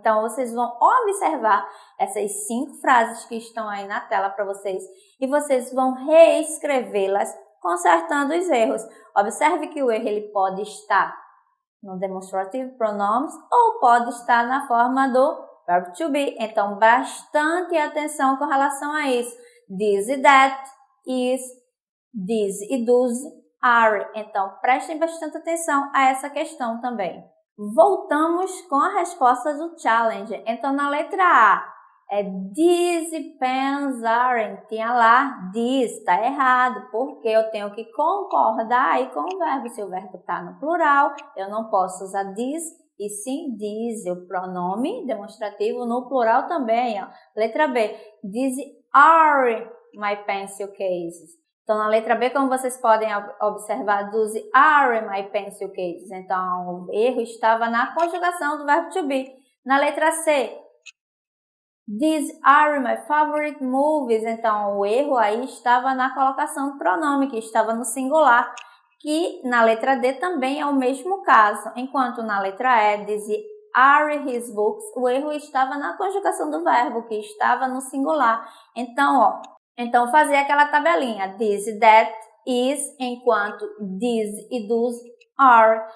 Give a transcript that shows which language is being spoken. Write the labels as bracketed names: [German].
[Portuguese] Então, vocês vão observar essas 5 frases que estão aí na tela para vocês e vocês vão reescrevê-las consertando os erros. Observe que o erro ele pode estar no demonstrative pronouns ou pode estar na forma do verbo to be. Então, bastante atenção com relação a isso. [English] This e that, is, these e those, are. [Portuguese] Então, prestem bastante atenção a essa questão também. Voltamos com a resposta do challenge. Então, na letra A, [English] these pens aren't. [Portuguese] Tinha lá these, está errado, porque eu tenho que concordar aí com o verbo. Se o verbo está no plural, eu não posso usar these, e sim these, o pronome demonstrativo no plural também. Ó. Letra B, [English] these are my pencil cases. [Portuguese] Então, na letra B, como vocês podem observar, [English] those are my pencil cases. [Portuguese] Então, o erro estava na conjugação do verbo to be. Na letra C, [English] these are my favorite movies. [Portuguese] Então, o erro aí estava na colocação do pronome, que estava no singular, que na letra D também é o mesmo caso. Enquanto na letra E, [English] these are his books, [Portuguese] o erro estava na conjugação do verbo, que estava no singular. Então, fazer aquela tabelinha, [English] this, that, is, [Portuguese] enquanto [English] these e those are.